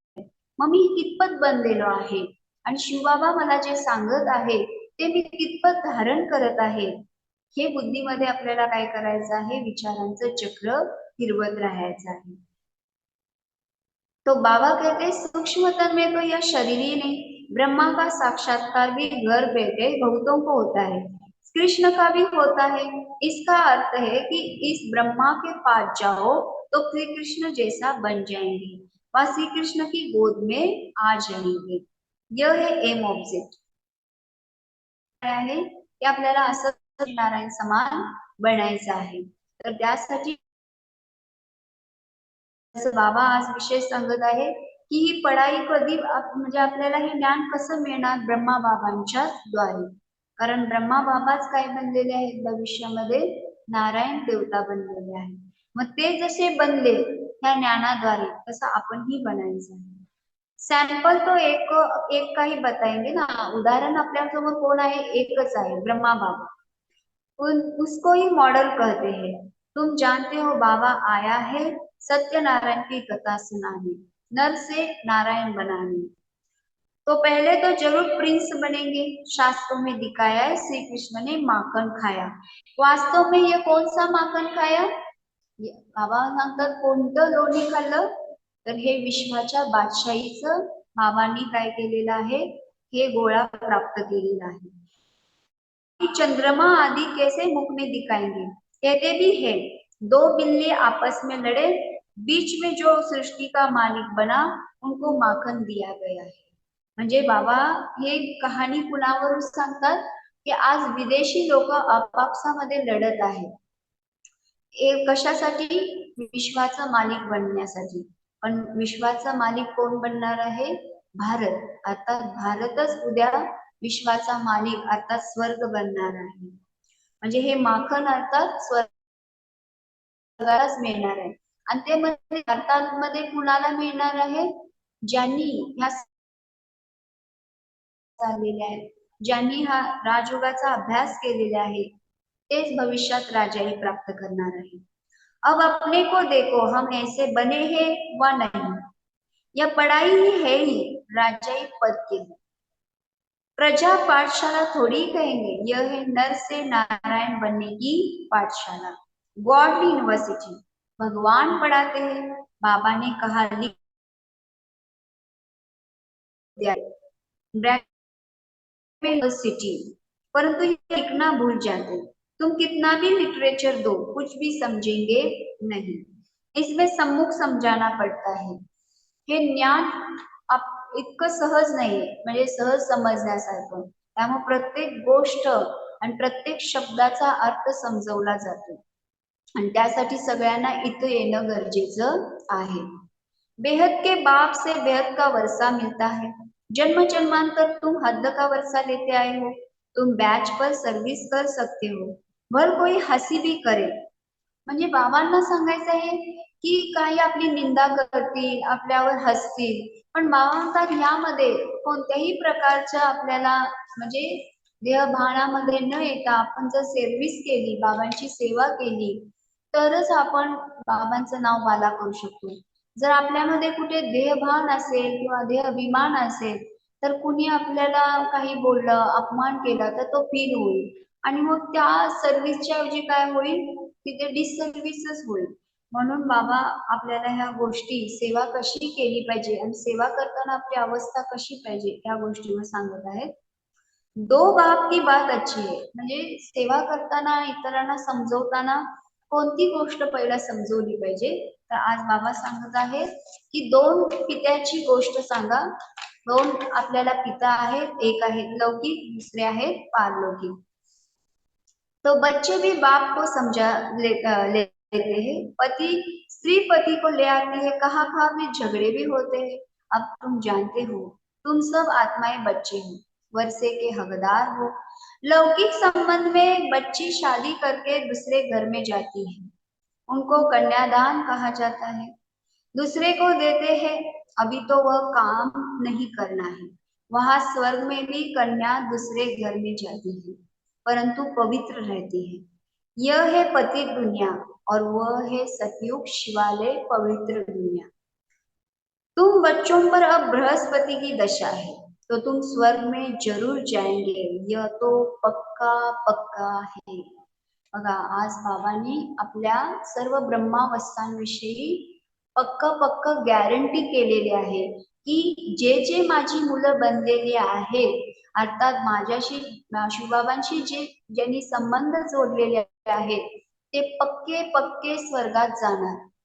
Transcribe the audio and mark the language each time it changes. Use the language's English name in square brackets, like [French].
[Marathi] मग मी कितपत बनलेलो आहे आणि शिवबाबा मला जे सांगत आहे ते मी कितपत धारण करत आहे, हे बुद्धीमध्ये आपल्याला काय करायचं आहे, विचारांचं चक्र फिरवत राहायचं आहे. [Hindi] तो बाबा कहते सूक्ष्मतम में तो यह शरीर ही नहीं, ब्रह्मा का साक्षात्कार भी घर बैठे बहुतों को होता है, कृष्ण का भी होता है. इसका अर्थ है कि इस ब्रह्मा के पास जाओ तो श्री कृष्ण जैसा बन जाएंगे व श्री कृष्ण की गोद में आ जाएंगे. यह है एम ऑब्जेक्ट [Marathi] आहे की आपल्याला असं नारायण समान बनायचं आहे. तर त्यासाठी जसं बाबा आज विषय सांगत आहे की ही पढाई कधी म्हणजे आपल्याला हे ज्ञान कसं मिळणार, ब्रह्मा बाबांच्या द्वारे. कारण ब्रह्मा बाबाच काय बनलेले आहेत भविष्यामध्ये, नारायण देवता बनलेले आहेत. मग ते जसे बनले ह्या ज्ञानाद्वारे तसं आपणही बनायचं आहे. [Hindi] सैंपल तो एक का ही बताएंगे ना, [Marathi] उदाहरण आपल्यासमोर कोण आहे, एकच आहे, ब्रह्मा बाबा. [Hindi] उसको ही मॉडल कहते हैं. तुम जानते हो बाबा आया है सत्यनारायण की कथा सुनाने, नर से नारायण बनाने. तो पहले तो जरूर प्रिंस बनेंगे. शास्त्रों में दिखाया है श्री कृष्ण ने माखन खाया. वास्तव में ये कौन सा माखन खाया? [Marathi] बाबा सांगतात कोणतं लोणी खाल्लं, तर हे विश्वाच्या बादशाहीचं बाबांनी काय केलेलं आहे, हे गोळा प्राप्त केलेला आहे. [Hindi] चंद्रमा आदि कैसे मुख में दिखाएंगे, कहते भी है दो बिल्ली आपस में लड़े, बीच में जो सृष्टी का मालिक बना उनको माखन दिया गया है. [Marathi] म्हणजे बाबा हे कहाणी कुणावरून सांगतात की आज विदेशी लोक आपापसामध्ये लढत आहेत. कशासाठी? विश्वाचा मालिक बनण्यासाठी. पण विश्वाचा मालिक कोण बनणार आहे? भारत. अर्थात भारतच उद्या विश्वाचा मालिक अर्थात स्वर्ग बनणार आहे. म्हणजे हे माखन अर्थात स्वर्गालाच मिळणार आहे. आणि ते मध्ये भारतामध्ये कुणाला मिळणार आहे? ज्यांनी ह्या चाललेले आहेत, ज्यांनी हा राजयोगाचा अभ्यास केलेला आहे, तेच भविष्यात राजाई प्राप्त करणार आहे. [Hindi] अब अपने को देखो, हम ऐसे बने हैं व नहीं. यह पढ़ाई ही है ही राजाई पद के लिए. प्रजा पाठशाला थोड़ी कहेंगे, यह है नर से नारायण बनने की पाठशाला, गॉड यूनिवर्सिटी. भगवान पढ़ाते हैं, बाबा ने कहा लिख दिया यूनिवर्सिटी, परंतु ये लिखना भूल जाते. तुम कितना भी लिटरेचर दो, कुछ भी समझेंगे नहीं. इसमें सम्मुख समजाना पडता है. [Marathi] हे ज्ञान इतकं सहज नाहीये, म्हणजे सहज समजण्यासारखं. त्यामुळे प्रत्येक गोष्ट आणि प्रत्येक शब्दाचा अर्थ समजवला जातो आणि त्यासाठी सगळ्यांना इथं येणं गरजेचं आहे. [Hindi] बेहद के बाप से बेहद का वर्षा मिलता है. जन्म जन्मांतर तुम हद का वर्षा लेते आए हो. तुम बैच पर सर्विस कर सकते हो, भर कोई हसी भी करे. [Marathi] म्हणजे बाबांना सांगायचं आहे की काही आपली निंदा करतील, आपल्यावर हसतील, पण बाबा म्हणतात यामध्ये कोणत्याही प्रकारच्या आपल्याला म्हणजे देहभानामध्ये न येता आपण जर सर्व्हिस केली, बाबांची सेवा केली, तरच आपण बाबांचं नाव माला करू शकतो. जर आपल्यामध्ये कुठे देहभान असेल किंवा देहाभिमान असेल, तर कुणी आपल्याला काही बोललं, अपमान केला, तर तो फील होईल आणि मग त्या सर्व्हिसच्या ऐवजी काय होईल, तिथे डिससर्व्हिसच होईल. म्हणून बाबा आपल्याला ह्या गोष्टी, सेवा कशी केली पाहिजे आणि सेवा करताना आपली अवस्था कशी पाहिजे त्या गोष्टीवर सांगत आहेत. [Hindi] दो बाप की बात अच्छी [Marathi] आहे, म्हणजे सेवा करताना इतरांना समजवताना कोणती गोष्ट पहिला समजवली पाहिजे, तर आज बाबा सांगत आहेत की दोन पित्याची गोष्ट सांगा. दोन आपल्याला पिता आहेत, एक आहेत लौकिक, दुसरे आहेत पारलौकिक. [Hindi] तो बच्चे भी बाप को समझा लेते हैं. पति स्त्री पति को ले आती है, कहा कहा भी झगड़े भी होते हैं. अब तुम जानते हो, तुम सब आत्माएं बच्चे हो, वर्षे के हकदार हो. लौकिक संबंध में बच्ची शादी करके दूसरे घर में जाती है, उनको कन्यादान कहा जाता है. दूसरे को देते हैं, अभी तो वह काम नहीं करना है. वहां स्वर्ग में भी कन्या दूसरे घर में जाती है, परंतु पवित्र रहती है. यह है पतित दुनिया और वह है सतयुग शिवालय पवित्र दुनिया. तुम बच्चों पर अब बृहस्पति की दशा है, तो तुम स्वर्ग में जरूर जाएंगे, यह तो पक्का पक्का है. [Marathi] बघा आज बाबांनी आपल्या सर्व ब्रह्मावस्थांविषयी पक्क पक्क गॅरंटी केलेली आहे की जे जे माझी मुलं बनलेली आहेत, अर्थात माझ्याशी शिवबाबांशी जे ज्यांनी संबंध जोडलेले आहेत, ते पक्के पक्के स्वर्गात जाणार.